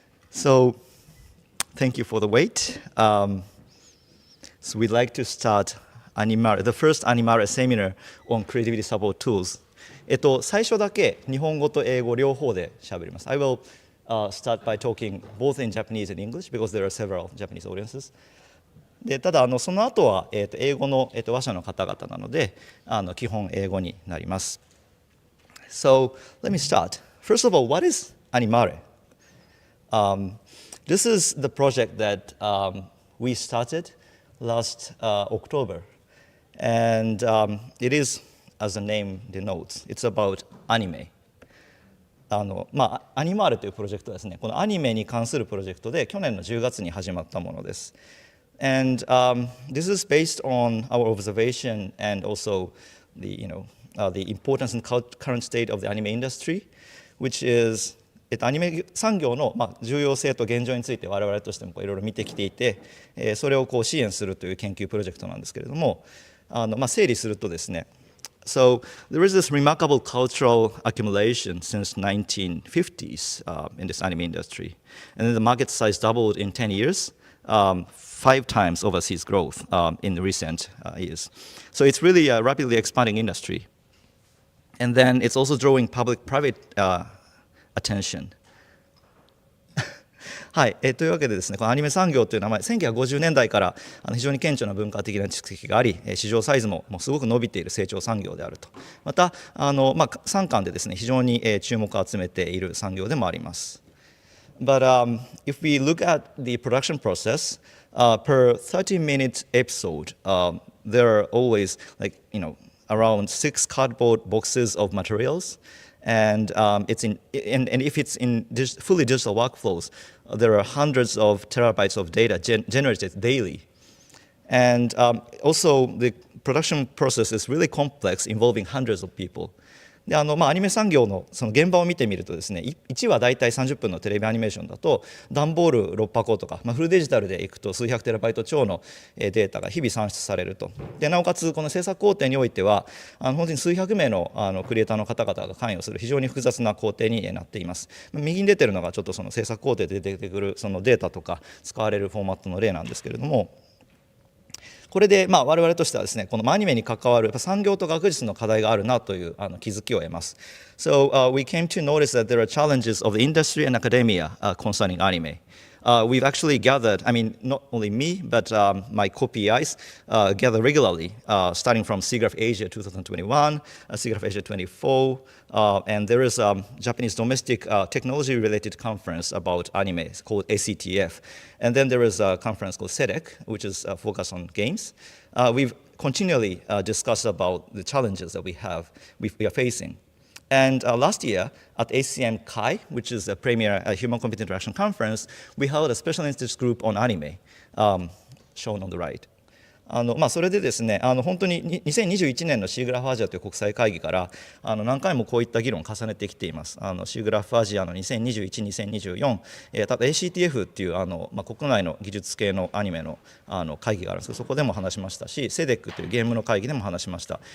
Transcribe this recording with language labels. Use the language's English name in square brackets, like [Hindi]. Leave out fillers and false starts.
[English] So, thank you for the wait. So we'd like to start Animāre, the first Animāre seminar on creativity support tools. [Japanese] 最初だけ日本語と英語両方で喋ります。 [English] I will start by talking both in Japanese and English because there are several Japanese audiences. [Japanese] でただその後は、英語の、話者の方々なので基本英語になります。 [English] So let me start. First of all, what is Animāre? This is the project that we started last October, and it is, as the name denotes, it's about anime. [Japanese] アニマーレというプロジェクトはですね、このアニメに関するプロジェクトで去年の10月に始まったものです。 [English] And this is based on our observation and also the importance and current state of the anime industry, which is [Japanese] アニメ産業の重要性と現状について我々としてもいろいろ見てきていて、それを支援するという研究プロジェクトなんですけれども、整理するとですね、 [English] So there is this remarkable cultural accumulation since 1950s in this anime industry, and then the market size doubled in 10 years, 5 times overseas growth in the recent years. So it's really a rapidly expanding industry, and then it's also drawing public-private attention. [Japanese] はい、というわけでですね、このアニメ産業というのは1950年代から非常に顕著な文化的な蓄積があり、市場サイズもすごく伸びている成長産業であると。また産官でですね、非常に注目を集めている産業でもあります。 [English] But if we look at the production process, per 30-minute episode, there are always around 6 cardboard boxes of materials.And if it's in fully digital workflows, there are hundreds of terabytes of data generated daily. And also the production process is really complex, involving hundreds of people. [Japanese] でアニメ産業のその現場を見てみるとですね、1話だいたい30分のテレビアニメーションだと段ボール6箱とか、フルデジタルでいくと数百テラバイト超のデータが日々算出されると。でなおかつこの制作工程においては本当に数百名のクリエイターの方々が関与する非常に複雑な工程になっています。右に出てるのがちょっとその制作工程で出てくるそのデータとか使われるフォーマットの例なんですけれども、これで我々としてはですね、このアニメに関わる産業と学術の課題があるなという気づきを得ます。 [English] So we came to notice that there are challenges of the industry and academia concerning anime. We've actually gathered, I mean, not only me, but my co-PIs gather regularly, starting from SIGGRAPH Asia 2021, SIGGRAPH Asia 24, and there is a Japanese domestic technology-related conference about anime called ACTF. And then there is a conference called SEDEC, which is focused on games. We've continually discussed about the challenges that we are facing.And last year at ACM CHI, which is a premier Human-Computer Interaction conference, we held a special interest group on anime, shown on the right. [Japanese] それでですね、本当に2021年のシーグラフアジアという国際会議から何回もこういった議論を重ねてきています。シーグラフアジアの2021、2024、ただ ACTF っていう国内の技術系のアニメの会議があるんですけど、そこでも話しましたし、SEDEC というゲームの会議でも話しました。